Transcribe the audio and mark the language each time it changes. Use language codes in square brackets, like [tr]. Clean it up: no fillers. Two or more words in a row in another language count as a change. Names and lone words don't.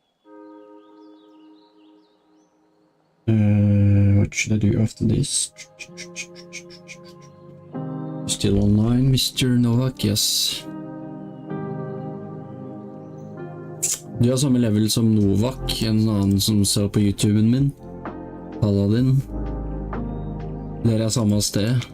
[en] What should I do after this? Still online, Mr. Novak? Yes. [no] Du har samme level som Novak, en annen som så på YouTuben min. Paladin. Dere er samme sted.